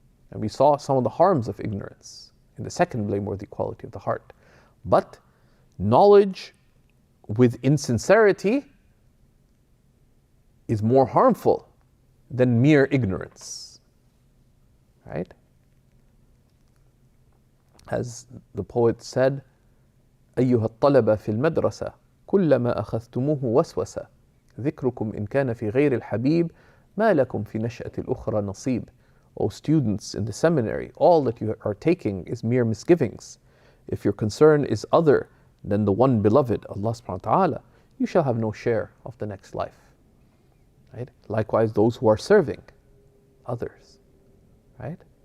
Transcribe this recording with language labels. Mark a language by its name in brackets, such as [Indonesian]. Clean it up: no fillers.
[English] And we saw some of the harms of ignorance in the second blameworthy quality of the heart. But knowledge with insincerity is more harmful than mere ignorance. Right? As the poet said, [Arabic] أيها الطلبة في المدرسة كلما أخذتموه وسوسة ذكركم إن كان في غير الحبيب ما لكم في نشأة الأخرى نصيب. [English] O students in the seminary, all that you are taking is mere misgivings. If your concern is other than the one beloved, Allah subhanahu wa ta'ala, you shall have no share of the next life. Right? Likewise, those who are serving others, right?